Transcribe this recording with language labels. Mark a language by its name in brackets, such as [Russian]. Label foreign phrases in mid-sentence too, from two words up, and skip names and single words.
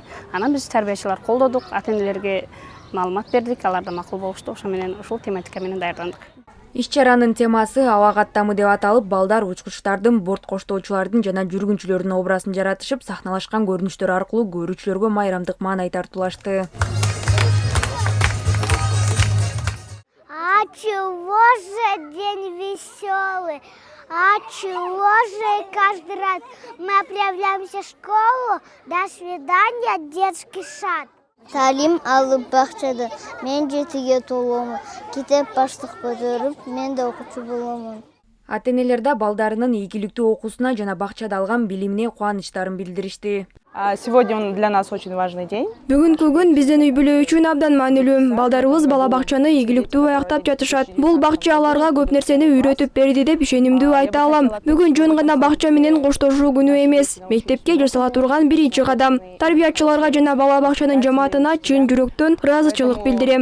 [Kyrgyz] Анан биз тарбиячылар колдодук, ата-энелерге маалымат бердик, алар да макул болушту. Ошо менен ушул тематика менен даярдандык. Иш-чаранын темасы аба каттамы деп аталып, балдар учкучтардын, борт коштоочулардын жана жүргүнчүлөрдүн образын жаратышып, сахналашкан көрүнүштөр аркылуу көрүүчүлөргө майрамдык маанай тартуулашты. [Russian] А чего же день веселый? А чего же каждый раз мы отправляемся в школу? До свидания, детский сад. [Kyrgyz] Талим алып бакчада. Мен 7-ге толомун. Китеп баштык көтөрүп, мен да окуучу боломун. Ата-энелер да балдарынын ийгиликтүү окуусуна жана бакчада алган билимине кубанычтарын билдиришти. [Russian] Сегодня он для нас очень важный день. [Kyrgyz] Бүгүнкү күн биздин үй бүлө үчүн абдан маанилүү. Балдарыбыз бала бакчаны ийгиликтүү аяктап жатышат. Бул бакча аларга көп нерсени үйрөтүп берди деп ишенимдүү айта алам. Бүгүн жөн гана бакча менен коштошуу күнү эмес, мектепке жасала турган биринчи кадам. Тарбиячыларга жана бала бакчанын жамаатына чын жүрөктөн ыраазычылык билдирем.